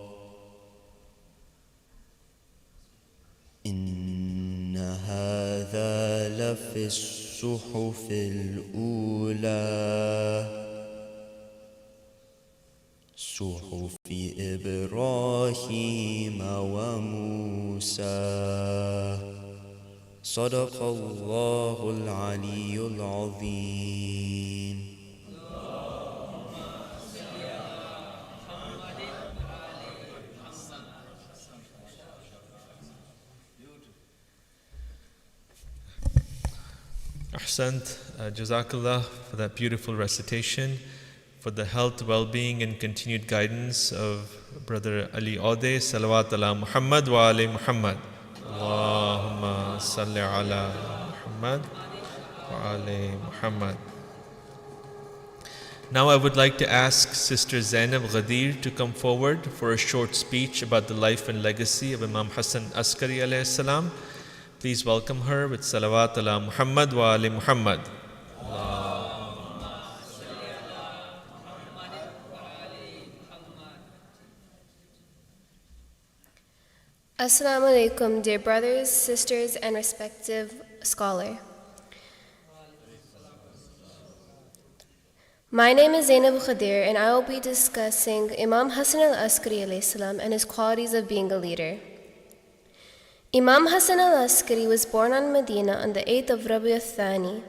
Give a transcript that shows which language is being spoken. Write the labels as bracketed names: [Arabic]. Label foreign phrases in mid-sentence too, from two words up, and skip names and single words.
[Arabic] إن هذا لفي الصحف الأولى صحف إبراهيم وموسى صدق الله العلي العظيم. أحسنت جزاك الله [English] for that beautiful recitation, for the health, well-being and continued guidance of Brother Ali Ode. [Arabic] صلوات على محمد وآل محمد. اللهم صل على محمد وآل محمد. [English] Now I would like to ask Sister Zainab Ghadir to come forward for a short speech about the life and legacy of Imam Hasan Al Askari [Arabic] عليه السلام. [English] Please welcome her with [Arabic] صلوات على محمد وآل محمد. السلام عليكم, [English] dear brothers, sisters, and respective scholar. My name is Zainab Khadir, and I will be discussing Imam Hasan Al Askari [Arabic] عليه السلام [English] and his qualities of being a leader. Imam Hasan Al Askari was born in Medina on the 8th of Rabi' al-Thani.